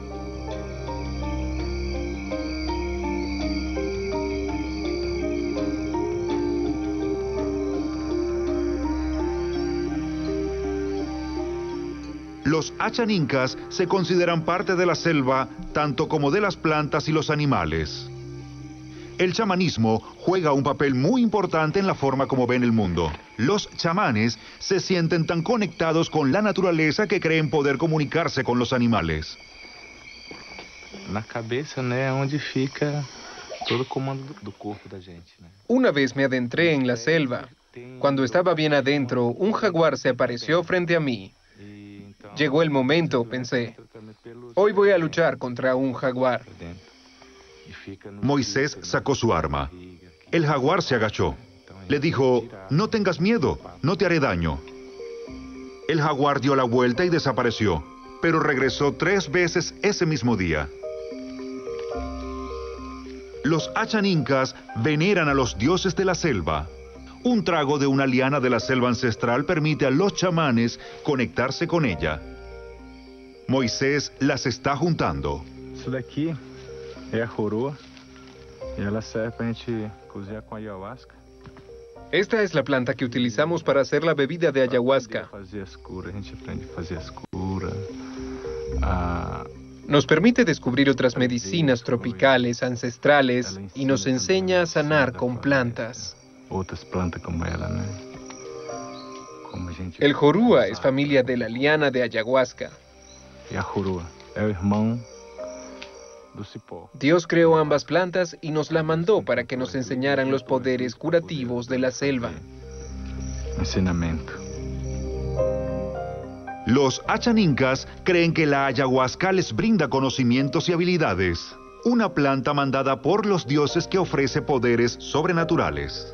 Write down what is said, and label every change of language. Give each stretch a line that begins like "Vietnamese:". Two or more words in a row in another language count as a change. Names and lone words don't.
Spanish: Los Achanincas se consideran parte de la selva, tanto como de las plantas y los animales. El chamanismo juega un papel muy importante en la forma como ven el mundo. Los chamanes se sienten tan conectados con la naturaleza que creen poder comunicarse con los animales.
Portuguese: Na cabeça, né, onde fica todo o comando do corpo da gente, né?
Spanish: Una vez me adentré en la selva. Cuando estaba bien adentro, un jaguar se apareció frente a mí. Llegó el momento, pensé. Hoy voy a luchar contra un jaguar. Moisés sacó su arma. El jaguar se agachó. Le dijo, no tengas miedo, no te haré daño. El jaguar dio la vuelta y desapareció, pero regresó 3 veces ese mismo día. Los Achanincas veneran a los dioses de la selva. Un trago de una liana de la selva ancestral permite a los chamanes conectarse con ella. Moisés las está juntando.
Portuguese: Isso daqui é a coroa e ela serve para a gente cozinhar com ayahuasca.
Spanish: Esta es la planta que utilizamos para hacer la bebida de ayahuasca.
Portuguese: A gente aprende a fazer as curas.
Spanish: Nos permite descubrir otras medicinas tropicales, ancestrales, y nos enseña a sanar con plantas.
Portuguese: Outras plantas como ela, né?
Spanish: El jorúa es familia de la liana de ayahuasca.
Portuguese: E a coroa é o irmão do cipó.
Spanish: Dios creó ambas plantas y nos las mandó para que nos enseñaran los poderes curativos de la selva.
Portuguese: Ensinamento.
Spanish: Los Achanincas creen que la ayahuasca les brinda conocimientos y habilidades. Una planta mandada por los dioses que ofrece poderes sobrenaturales.